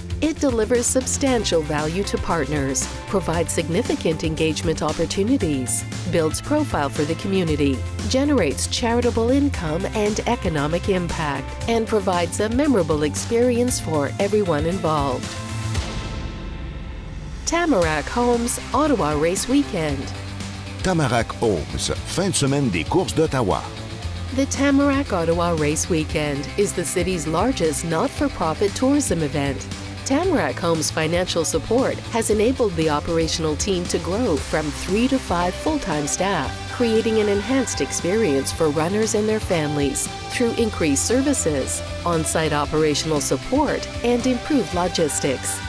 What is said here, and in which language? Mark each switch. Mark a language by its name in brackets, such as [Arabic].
[English] It delivers substantial value to partners, provides significant engagement opportunities, builds profile for the community, generates charitable income and economic impact, and provides a memorable experience for everyone involved. Tamarack Homes Ottawa Race Weekend. [French] Tamarack Homes, fin de semaine des courses d'Ottawa. [English] The Tamarack Ottawa Race Weekend is the city's largest not-for-profit tourism event. Tamarack Homes' financial support has enabled the operational team to grow from 3 to 5 full-time staff, creating an enhanced experience for runners and their families through increased services, on-site operational support, and improved logistics.